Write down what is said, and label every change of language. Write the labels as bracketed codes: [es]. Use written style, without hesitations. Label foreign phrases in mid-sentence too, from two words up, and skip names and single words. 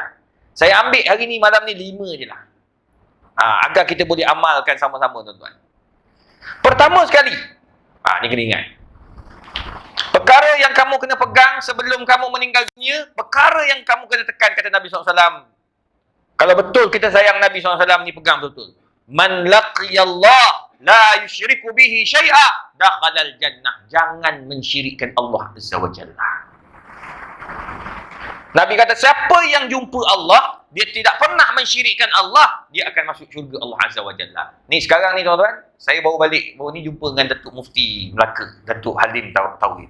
[ms] Saya ambil hari ni, malam ni 5 je lah. Agar kita boleh amalkan sama-sama tuan-tuan. Pertama sekali, ni kena ingat. Perkara yang kamu kena pegang sebelum kamu meninggal dunia, perkara yang kamu kena tekan, kata Nabi SAW. Kalau betul kita sayang Nabi SAW ni, pegang betul. [ar] من لقي الله لا يشرك به شيئا دخل الجنة. [ms] Jangan mensyirikkan Allah [ar] عز وجل. [ms] Nabi kata, siapa yang jumpa Allah, dia tidak pernah mensyirikkan Allah, dia akan masuk syurga Allah [ar] عز وجل. [ms] Ni sekarang ni tuan-tuan, saya baru ni jumpa dengan Datuk Mufti Melaka, Datuk Halim Tauhid.